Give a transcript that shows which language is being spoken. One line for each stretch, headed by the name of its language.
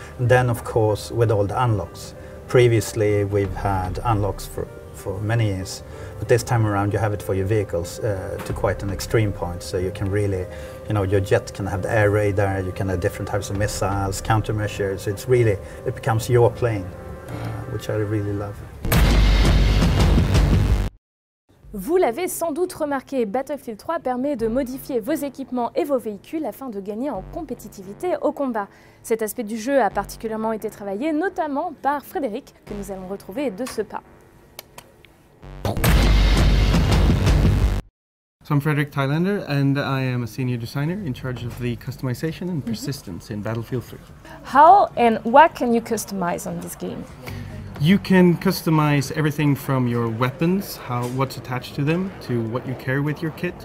English: And then, of course, with all the unlocks. Previously, we've had unlocks for many years, but this time around you have it for your vehicles to quite an extreme point. So you can really, you know, your jet can have the air radar, you can have different types of missiles, countermeasures. It's really, it becomes your plane, which I really love.
French: Vous l'avez sans doute remarqué, Battlefield 3 permet de modifier vos équipements et vos véhicules afin de gagner en compétitivité au combat. Cet aspect du jeu a particulièrement été travaillé, notamment par Frédéric, que nous allons retrouver de ce pas.
English: So I'm Fredrik Tillander and I am a senior designer in charge of the customization and persistence in Battlefield 3. How and what can you customize on this game? You can customize everything from your weapons, what's attached to them, to what you carry with your kit.